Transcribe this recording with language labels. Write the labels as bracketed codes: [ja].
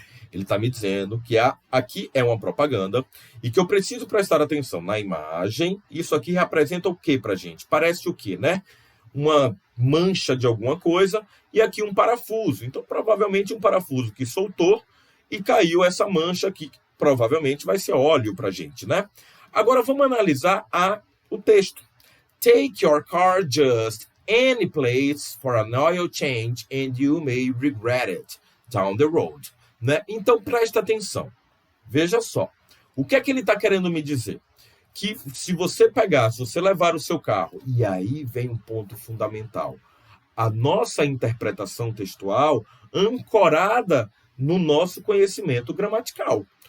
[pt] Ele está me dizendo que aqui é uma propaganda e que eu preciso prestar atenção na imagem. Isso aqui representa o que para a gente? Parece o quê, né? Uma mancha de alguma coisa e aqui um parafuso. Então, provavelmente um parafuso que soltou e caiu essa mancha aqui, que provavelmente vai ser óleo para a gente, né? Agora, vamos analisar o texto. [en] Take your car just any place for an oil change and you may regret it down the road. [pt] Né? Então, presta atenção. Veja só. O que é que ele está querendo me dizer? Que se você levar o seu carro, e aí vem um ponto fundamental, a nossa interpretação textual ancorada no nosso conhecimento gramatical.